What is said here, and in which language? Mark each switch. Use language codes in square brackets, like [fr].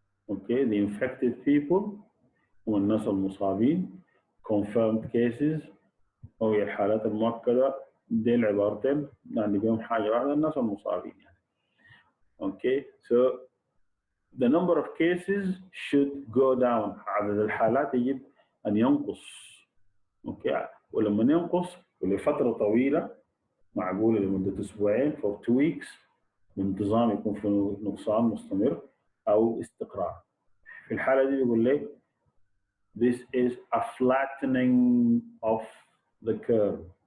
[ar] okay [en] the infected people [ar] هم الناس المصابين [en] confirmed cases [ar] أو هي الحالات المؤكدة. دي العبارتين يعني بيهم حاجة واحدة الناس المصابين يعني. [en] okay so the number of cases should go down. [ar] عدد الحالات يجب أن ينقص. اوكي ولما ينقص ولفترة طويلة معقولة لمدة أسبوعين [en] for 2 weeks [ar] بانتظام يكون في نقصان مستمر أو استقرار. في الحالة دي بيقول لك [en] this is a flattening of the curve.